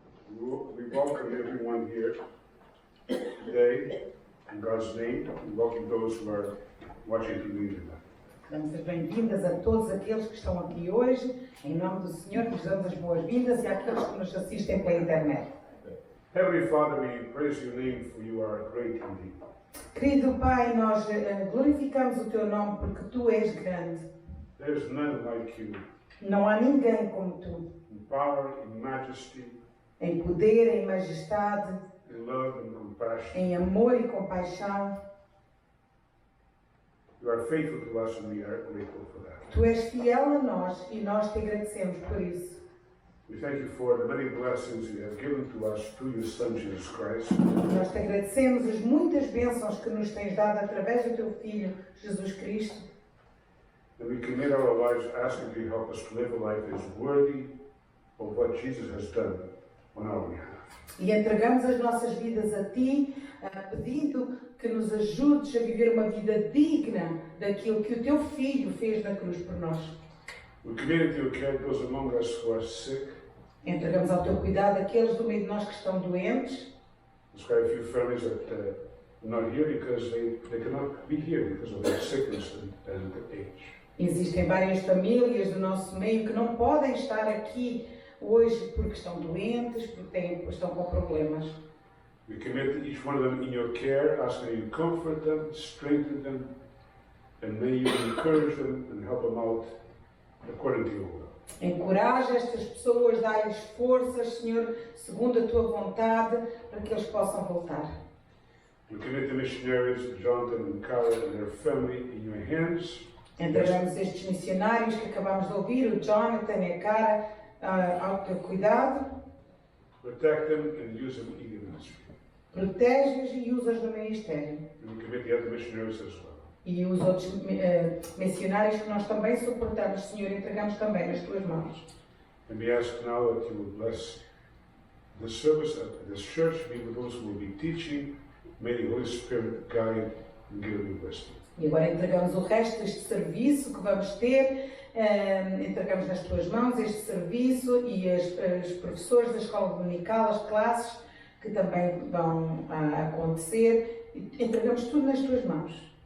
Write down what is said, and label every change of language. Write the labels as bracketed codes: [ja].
[en] We welcome everyone here today in God's name. We welcome those who are watching TV tonight. [pt] Damos as bem-vindas a todos aqueles que estão aqui hoje. Em nome do Senhor, nos damos as boas-vindas e àqueles que nos assistem pela internet. [en] Heavenly Father, we praise your name for you are great indeed. [pt] Querido Pai, nós glorificamos o Teu nome porque Tu és grande. [en] There is none like you. [pt] Não há ninguém como Tu. [en] In power, in majesty, [pt] Em poder, em majestade, [en] in love and compassion. [pt] em amor e compaixão. [en] You are faithful to us and we are grateful for that. [pt] Tu és fiel a nós e nós te agradecemos por isso. [en] We thank you for the many blessings you have given to us through your Son, Jesus Christ. [pt] Nós te agradecemos as muitas bênçãos que nos tens dado através do Teu Filho, Jesus Cristo. [en] And we commit our lives asking you to help us to live a life that is worthy of what Jesus has done on our behalf. [pt] E entregamos as nossas vidas a Ti, pedindo que nos ajudes a viver uma vida digna daquilo que o Teu Filho fez na cruz por nós. [en] We commit it to your care those among us who are sick. [pt] Entregamos ao Teu cuidado aqueles do meio de nós que estão doentes. [en] There's quite a few families that are not here because they cannot be here because of their sickness and age. [pt] Existem várias famílias do nosso meio que não podem estar aqui hoje porque estão doentes, porque estão com problemas. [en] We commit each one of them in your care, asking you to comfort them, strengthen them, and may you encourage them and help them out according to your will. [pt] Encoraja estas pessoas, dá-lhes forças, Senhor, segundo a Tua vontade, para que eles possam voltar. [en] We commit the missionaries, Jonathan and Cara and their family, in your hands. [pt] Entregamos estes missionários que acabamos de ouvir, o Jonathan e a Cara, ao Teu cuidado. [en] Protect them and use them in your ministry. [pt] Protege-os e usa-os no ministério. [en] And we commit the other missionaries as well. [pt] E os outros missionários que nós também suportamos, Senhor, entregamos também nas Tuas mãos. [en] And we ask now that you will bless the service at this church, be with those who will be teaching. May the Holy Spirit guide and give them wisdom. [pt] E agora entregamos o resto deste serviço que vamos ter, entregamos nas Tuas mãos este serviço e os professores da escola dominical, as classes que também vão acontecer, entregamos tudo nas Tuas mãos.